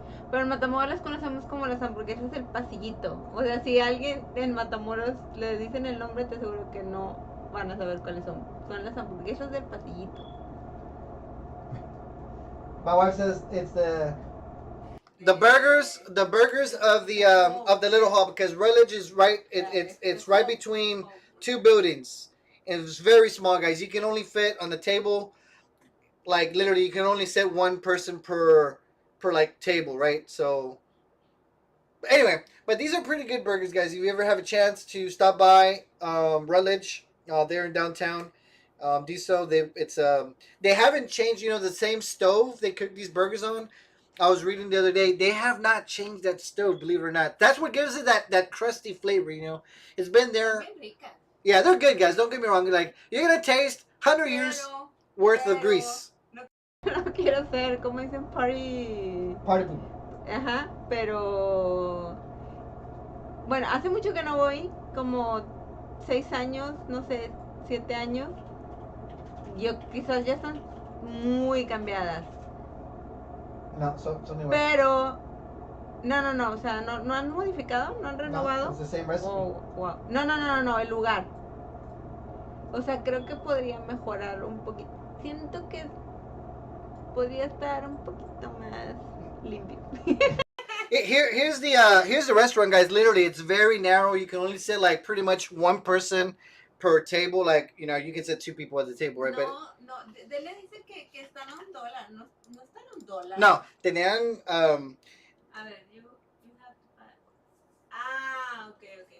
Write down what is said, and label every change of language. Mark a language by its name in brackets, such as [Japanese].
[Spanish] Pero en Matamoros las conocemos como las hamburguesas del pasillito. O sea, si alguien en Matamoros le dicen el nombre, te aseguro que no van a saber cuáles son. Son las hamburguesas del pasillito. [English] My wife says it's the burgers of the little hall, because Rutledge is right. It's right between two buildings, and it's very small, guys. You can only fit on the table, like literally, you can only sit one person per like table, right? So anyway, but these are pretty good burgers, guys. If you ever have a chance to stop by Rutledge, there in downtown, do so. They haven't changed. The same stove they cook these burgers on. I was reading the other day. They have not changed that stove, believe it or not. That's what gives it that crusty flavor. It's been there. Yeah, they're good, guys. Don't get me wrong. Like, you're gonna taste 100 years worth of grease. [Spanish] No quiero ser, como dicen, party [English] Party. [Spanish] Ajá, pero bueno, hace mucho que no voy, como 6 años, no sé, 7 años. Yo quizás ya están muy cambiadas. No, son igual. Pero no, o sea, no han modificado, no han renovado. [English] No, it's the same recipe. [Spanish] Wow. No, el lugar. O sea, creo que podría mejorar un poquito. Siento que podría estar un poquito más limpio. [English] Here's the restaurant, guys. Literally, it's very narrow. You can only sit like pretty much one person per table. Like, you can sit 2 people at the table, right? [Spanish] No, Dele dice que están a $1. No están a $1. No, tenían A ver, [English] you have to buy. Okay.